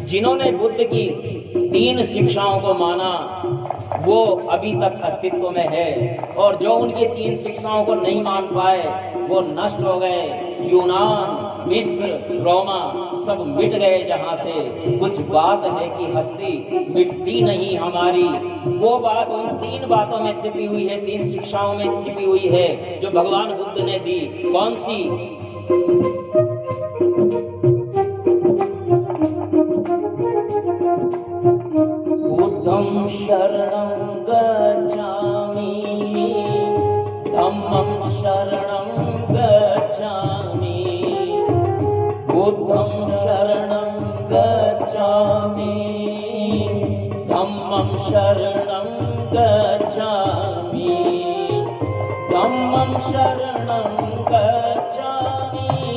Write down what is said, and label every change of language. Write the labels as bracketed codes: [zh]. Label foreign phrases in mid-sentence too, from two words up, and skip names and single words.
[hi] जिन्होंने बुद्ध की 3 शिक्षाओं को माना वो अभी तक अस्तित्व में है, और जो उनकी 3 शिक्षाओं को नहीं मान पाए वो नष्ट हो गए। यूनान, मिस्र, रोमा सब मिट गए जहां से। कुछ बात है कि हस्ती मिटती नहीं हमारी। वो बात उन 3 बातों में छिपी हुई है, 3 शिक्षाओं में छिपी हुई है जो भगवान बुद्ध ने दी। कौन सी? [pi] बुद्धं शरणं गच्छामि, धम्मं शरणं गच्छामि, बुद्धं शरणं गच्छामि, धम्मं शरणं गच्छामि, धम्मं शरणं गच्छामि,